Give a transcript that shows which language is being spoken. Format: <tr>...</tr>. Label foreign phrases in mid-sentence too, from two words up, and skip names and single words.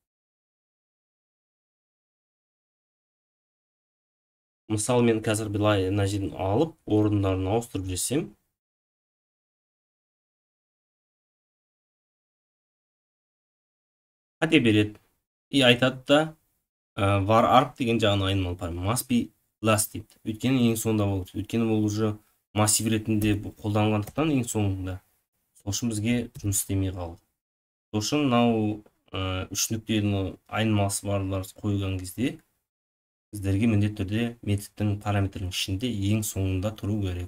<kk>Мысалы, мен қазір былай мына жерден алып, орындарын ауыстырып жесем, қате береді. И айтады да, var arg деген жағына айнымалы параметр.</kk> <en>Must be last дейді.</en> <kk>Өйткені ең соңында болады. Өйткені ол уже массив ретінде қолданғандықтан ең соңында. Сол үшін бізге жұмыс істемей қалды. Сол үшін мынау 3 нүктені айнымалысы барлар қойған кезде сіздерге міндетті түрде методтың параметрінің ішінде ең соңында тұру керек.</kk>